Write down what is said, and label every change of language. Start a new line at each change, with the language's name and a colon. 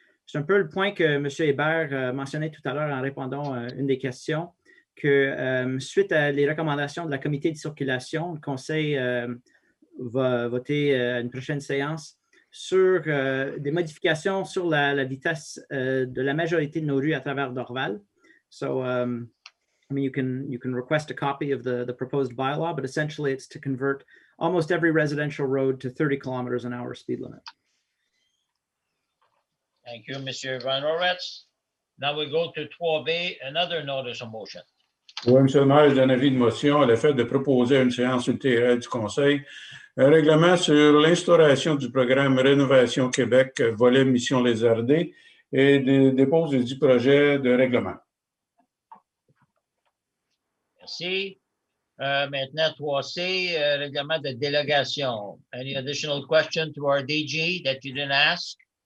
French: C'est un peu le point que M. Hébert mentionnait tout à l'heure en répondant à une des questions, que suite à les recommandations de la comité de circulation, le conseil va voter à une prochaine séance sur des modifications sur la vitesse de la majorité de nos rues à travers Dorval.
English: So, you can request a copy of the proposed bylaw, but essentially it's to convert almost every residential road to 30 kilometers an hour speed limit. Thank you, Mr. Van Roerts. Now we go to 3B, another notice of motion.
French: Oui, M. le maire, je donne avis de motion à l'effet de proposer à une séance ultérieure du Conseil un règlement sur l'instauration du programme Rénovation Québec, volet Mission Lézardé, et dépose du projet de règlement. Merci. Maintenant, 3C, règlement de délégation.
English: Any additional question to our DG that you didn't ask?